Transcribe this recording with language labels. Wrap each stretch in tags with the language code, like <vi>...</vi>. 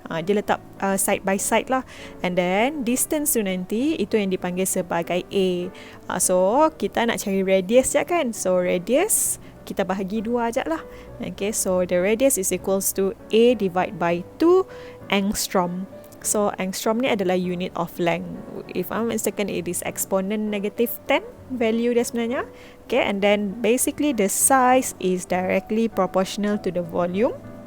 <ms>Dia letak</ms> <en>side by side</en> <ms>lah,</ms> <en>and then</en> <ms>distance tu nanti itu yang dipanggil sebagai A. So kita nak cari radius je kan, so radius kita bahagi dua ajak lah.</ms> <en>Okay, so the radius is equals to A divided by 2 angstrom.</en> <ms>So angstrom ni adalah</ms> <en>unit of length. If I'm mistaken, it is exponent negative 10 value</en> <ms>dia sebenarnya.</ms> <en>Okay, and then basically the size is directly proportional to the volume.</en>